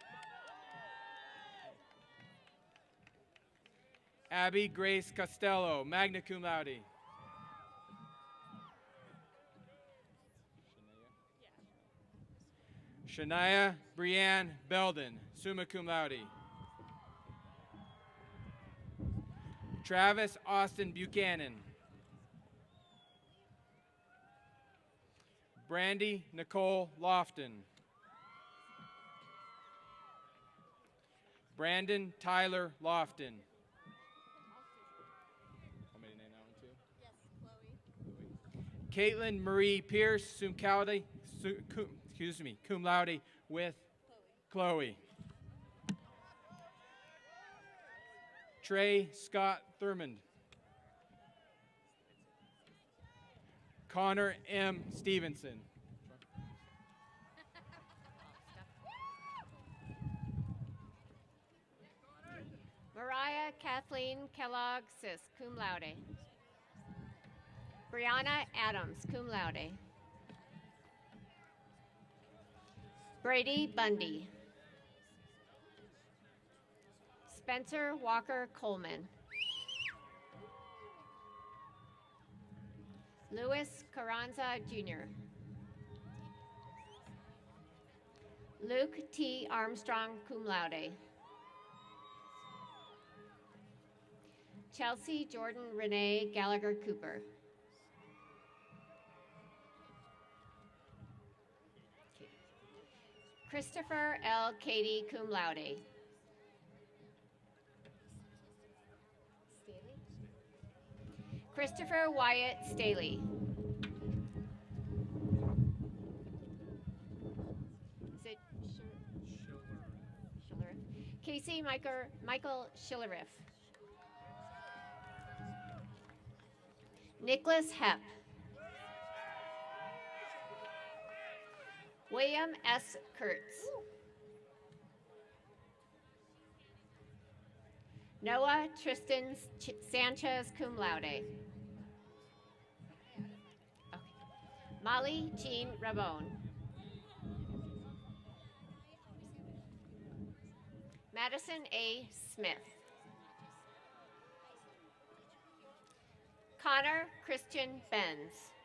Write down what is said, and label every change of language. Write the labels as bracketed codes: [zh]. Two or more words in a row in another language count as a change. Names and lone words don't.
[en] Abby Grace Costello, [la] magna cum laude. [en] Shania Brianne Belden, [la] summa cum laude. [en] Travis Austin Buchanan. Brandy Nicole Lofton. Brandon Tyler Lofton. Caitlin Marie Pierce, [la] cum laude [en] with Chloe. Trey Scott Thurmond. Connor M. Stevenson. Mariah Kathleen Kellogg, sis, [la] cum laude. [en] Brianna Adams, [la] cum laude. [en] Brady Bundy. Spencer Walker Coleman. Louis Carranza, Jr. Luke T. Armstrong, [la] cum laude. [en] Chelsea Jordan Renee Gallagher Cooper. Christopher L. Cady, [la] cum laude. [en] Christopher Wyatt Staley. Is it Schiller? Casey Michael Schilleriff. Nicholas Hepp. William S. Kurtz. Noah Tristan Sanchez, [la] cum laude. [en] Okay. Molly Jean Rabone. Madison A. Smith. Connor Christian Benz.